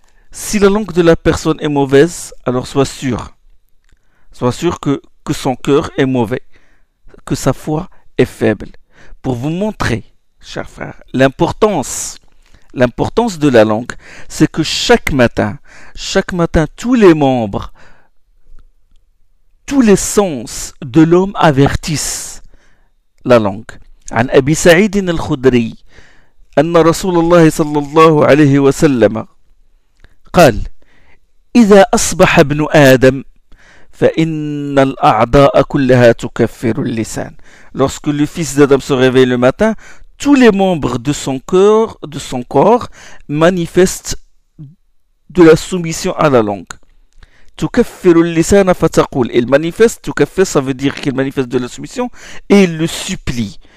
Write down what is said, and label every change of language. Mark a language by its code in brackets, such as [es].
[fr] Si la langue de la personne est mauvaise, alors sois sûr que son cœur est mauvais, que sa foi est faible. Pour vous montrer, chers frères, l'importance de la langue, c'est que chaque matin, tous les membres, tous les sens de l'homme avertissent la langue. [ar] An Abi Sa'idin al-Khudri, أن رسول الله صلى الله عليه وسلم قال: إذا أصبح ابن آدم فإن الأعضاء كلها تكفر اللسان. [fr] Lorsque le fils d'Adam se réveille le matin, tous les membres de son corps manifestent de la soumission à la langue. [ar] تكفر اللسان فتقول. [fr] Il manifeste, تكفر, ça veut dire qu'il manifeste de la soumission, et il le supplie.